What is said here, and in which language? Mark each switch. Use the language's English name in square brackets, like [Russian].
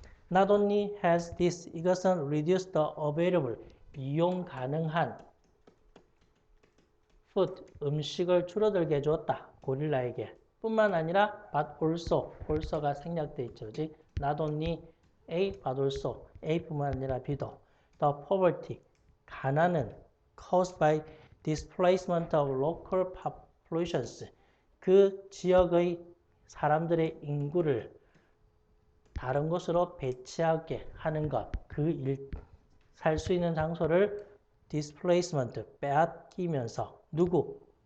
[English] Not only has this, [Korean] 이것은 [English] reduced the available, [Korean] 이용 가능한 [English] food, [Korean] 음식을 줄어들게 해주었다. 고릴라에게. 뿐만 아니라 but also가 생략되어 있죠. [English] Not only A, but also [Korean] A뿐만 아니라 B도. [English] The poverty, [Korean] 가난은 [English] caused by displacement of local populations, [Korean] 그 지역의 사람들의 인구를 다른 곳으로 배치하게 하는 것, 살 수 있는 장소를 displacement, 빼앗기면서 누구?